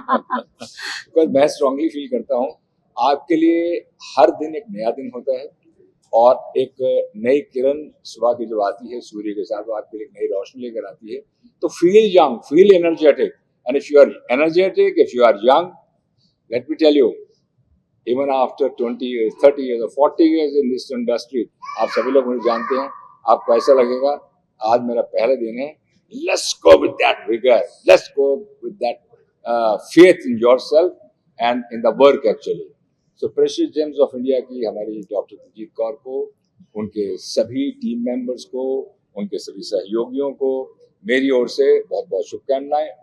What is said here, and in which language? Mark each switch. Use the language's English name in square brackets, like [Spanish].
[Hindi] Because मैं strongly feel करता हूँ आपके लिए हर दिन एक नया दिन होता है, और एक नई किरण सुबह की जब आती है सूर्य के साथ, वो आपके लिए एक नई रोशनी लेकर आती है। [English] तो feel young, feel energetic, and if you are energetic, if you are young, let me tell you, even after 20 years, 30 years or 40 years in this industry, [Hindi] आप सभी लोग मुझे जानते हैं, आपको ऐसा लगेगा आज मेरा पहला दिन है। [English] Let's go with that vigor, let's go with that faith in yourself and in the work actually. [Hindi] So precious James of India की हमारी डॉक्टर दलजीत कौर को, उनके सभी टीम मेंबर्स को, उनके सभी सहयोगियों को मेरी ओर से बहुत बहुत शुभकामनाएं।